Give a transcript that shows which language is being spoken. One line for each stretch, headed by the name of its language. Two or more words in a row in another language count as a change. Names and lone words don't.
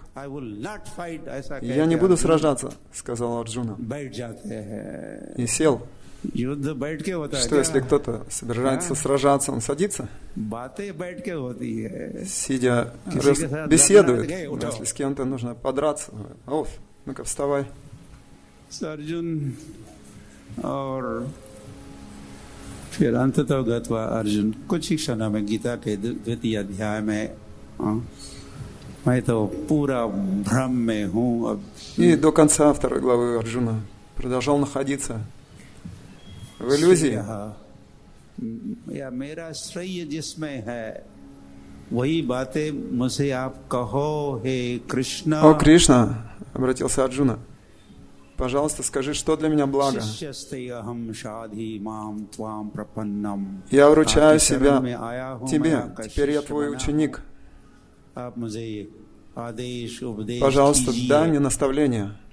Russian: «Я не буду сражаться», — сказал Арджуна. И сел. Что, если кто-то собирается сражаться, он садится? Сидя, беседует. Если с кем-то нужно подраться, оф, ну-ка вставай.
Hindi: फिर अंततः गत्वा अर्जुन कुछ ही क्षणों में गीता के द्वितीय अध्याय में मैं तो पूरा भ्रम में हूँ अब.
Russian: И до конца второй главы Арджуна продолжал находиться в иллюзии.
Hindi: या मेरा श्रेय जिसमें है वही बातें मुझे आप कहो हे कृष्ण.
Russian: О Кришна, обратился Арджуна, пожалуйста, скажи, что для меня благо. Я вручаю себя тебе, теперь я твой ученик. Пожалуйста, дай мне наставление.